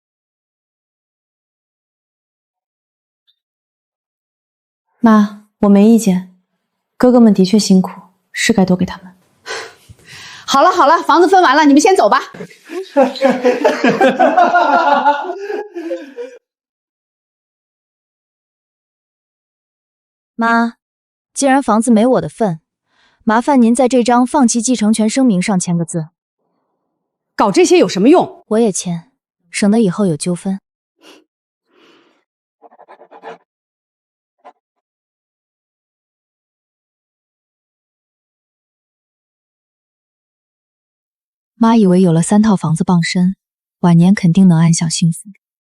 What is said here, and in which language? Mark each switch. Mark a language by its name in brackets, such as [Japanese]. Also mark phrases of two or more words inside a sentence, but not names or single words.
[Chinese] 媽，我沒意見，哥哥們的確辛苦，是該多給他們。好了好了，房子分完了，你們先走吧。媽，既然房子沒我的份，麻煩您在這張放棄繼承權聲明上簽個字。搞這些有什麼用？我也簽，省得以後有糾紛。媽以為有了3套房子傍身，晚年肯定能安享幸福。